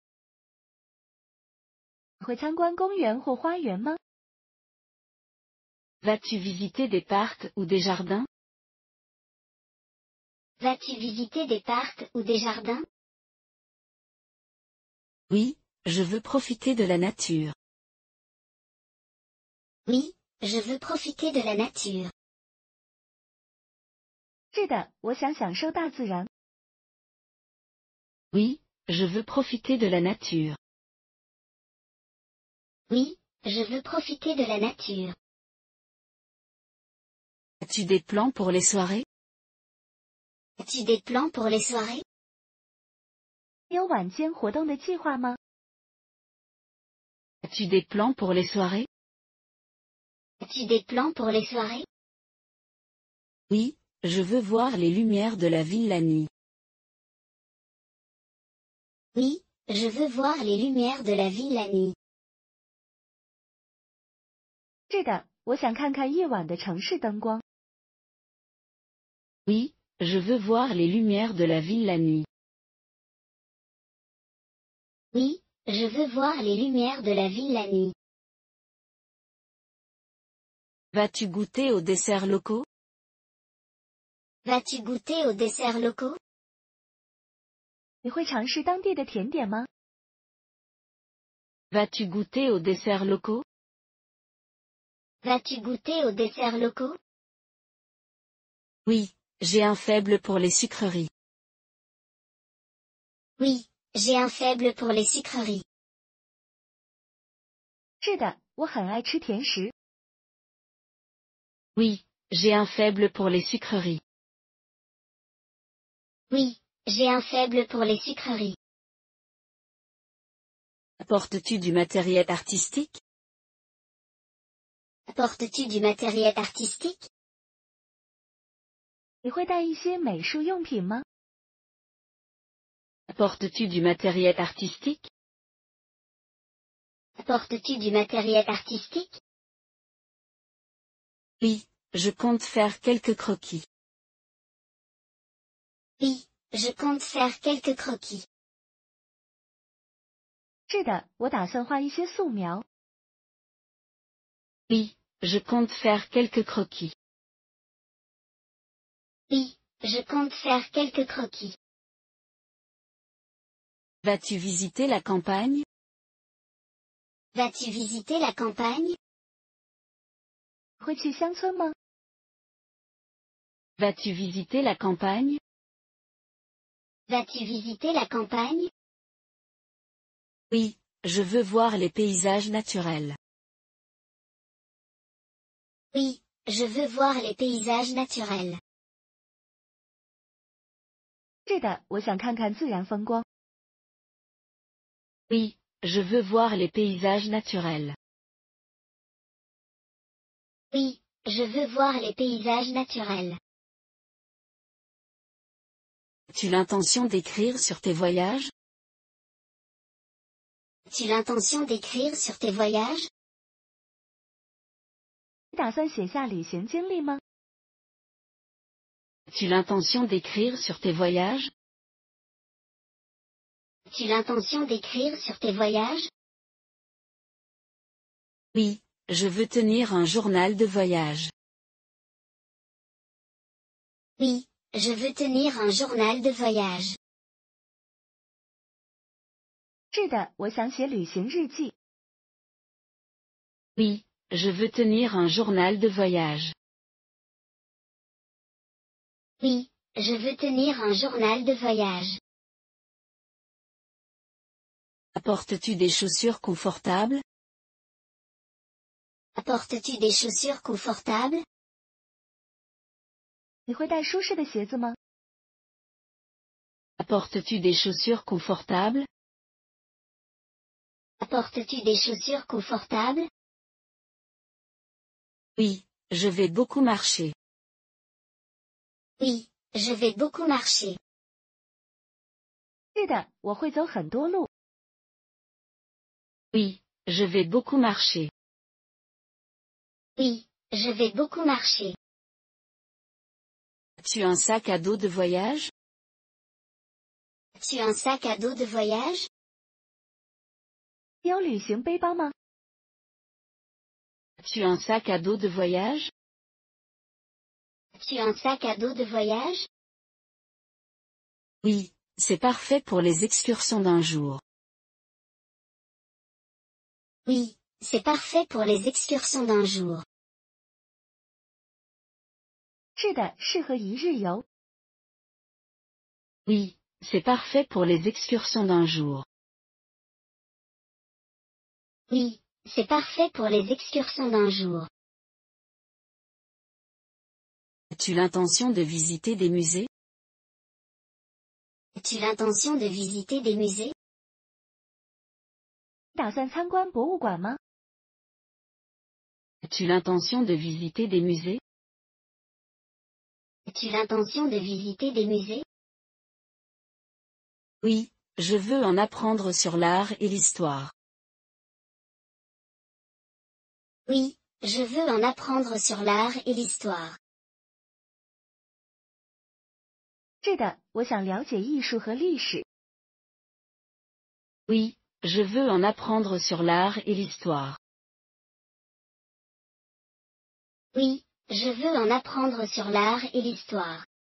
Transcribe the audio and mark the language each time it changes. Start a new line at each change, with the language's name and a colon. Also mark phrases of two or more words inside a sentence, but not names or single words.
Chinese: 会参观公园或花园吗？
French: Vas-tu visiter des parcs ou des jardins? Vas-tu visiter des parcs ou des jardins? Oui, je veux profiter de la nature. Oui, je veux profiter de la nature.
Chinese: 是的，我想享受大自然。
French: Oui, je veux profiter de la nature. Oui, je veux profiter de la nature. As-tu des plans pour les soirées? As-tu des plans pour les soirées?
Chinese: 你有晚间活动的计划吗？
French: As-tu des plans pour les soirées? As-tu des plans pour les soirées? Oui, je veux voir les lumières de la ville la nuit. Oui, je veux voir les lumières de la ville la nuit.
Chinese: 是的，我想看看夜晚的城市灯光。
French: Oui, je veux voir les lumières de la ville la nuit. Oui, je veux voir les lumières de la ville la nuit. Vas-tu goûter aux desserts locaux? Vas-tu goûter aux desserts locaux?
Chinese: 你会尝试当地的甜点吗？
French: Vas-tu goûter aux desserts locaux? Vas-tu goûter aux desserts locaux? Oui, j'ai un faible pour les sucreries. Oui, j'ai un faible pour les sucreries.
Chinese: 是的，我很爱吃甜食。
French: Oui, j'ai un faible pour les sucreries. Oui, j'ai un faible pour les sucreries. Apportes-tu du matériel artistique? Apportes-tu du matériel artistique?
Chinese: 你会带一些美术用品吗？
French: Apportes-tu du matériel artistique? Apportes-tu du matériel artistique? Oui, je compte faire quelques croquis. Oui, je compte faire quelques croquis.
Chinese: 是的，我打算画一些素描。
French: Oui, je compte faire quelques croquis. Oui, je compte faire quelques croquis. Vas-tu visiter la campagne? Vas-tu visiter la campagne?
Chinese: 会去乡村吗？
French: Vas-tu visiter la campagne? Vas-tu visiter la campagne? Oui, je veux voir les paysages naturels. Oui, je veux voir les paysages naturels.
Chinese: 是的，我想看看自然风光。
French: Oui, je veux voir les paysages naturels. Oui, je veux voir les paysages naturels. As-tu l'intention d'écrire sur tes voyages? Tu l'intention d'écrire sur tes voyages?
Chinese: 你打算写下旅行经历吗？
French: Tu l'intention d'écrire sur tes voyages? Tu l'intention d'écrire sur tes voyages? Oui, je veux tenir un journal de voyage. Oui, je veux tenir un journal de voyage.
Chinese: 是的，我想写旅行日记。
French: Oui, je veux tenir un journal de voyage. Oui, je veux tenir un journal de voyage. Apportes-tu des chaussures confortables? Apportes-tu des chaussures confortables?
Chinese: 你会带舒适的鞋子吗？
French: Apportes-tu des chaussures confortables? Apportes-tu des chaussures confortables? Oui, je vais beaucoup marcher. Oui, je vais beaucoup marcher.
Chinese: 是的，我会走很多路。
French: Oui, je vais beaucoup marcher. Oui, je vais beaucoup marcher. As-tu un sac à dos de voyage? Tu as un sac à dos de voyage?
Chinese: 你有旅行背包吗？
French: As-tu un sac à dos de voyage? Tu as un sac à dos de voyage? Oui, c'est parfait pour les excursions d'un jour. Oui, c'est parfait pour les excursions d'un jour.
Chinese: 是的，适合一日游。
French: Oui, c'est parfait pour les excursions d'un jour. Oui, c'est parfait pour les excursions d'un jour. As-tu l'intention de visiter des musées? As-tu l'intention de visiter des musées?
Chinese: 你打算参观博物馆吗？
French: As-tu l'intention de visiter des musées? As-tu l'intention de visiter des musées? Oui, je veux en apprendre sur l'art et l'histoire. Oui, je veux en apprendre sur l'art et l'histoire.
Chinese: 是的，我想了解艺术和历史。
French: Oui, je veux en apprendre sur l'art et l'histoire. Oui, je veux en apprendre sur l'art et l'histoire.